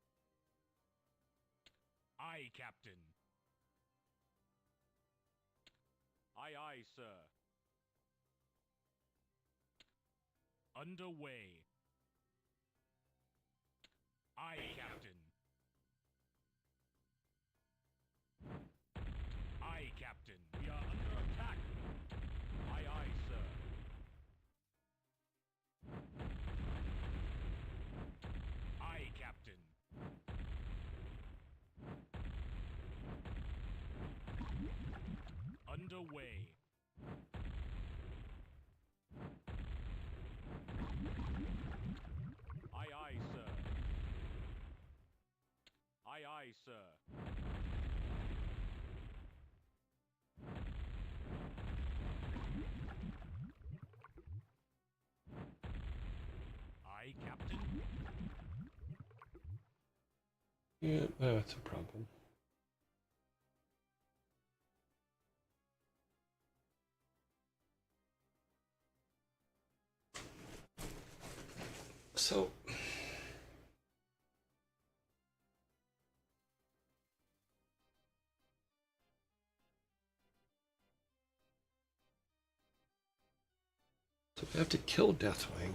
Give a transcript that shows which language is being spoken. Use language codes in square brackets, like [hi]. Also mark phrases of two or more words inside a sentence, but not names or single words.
[en] Aye, Captain. Aye, aye, sir. Underway. Aye, Captain. Aye, Captain. We are under attack. Aye, aye, sir. Aye, Captain. Underway. Aye, aye, sir. Aye, aye, sir. Aye, Captain. Yeah, that's a problem. So we have to kill Deathwing.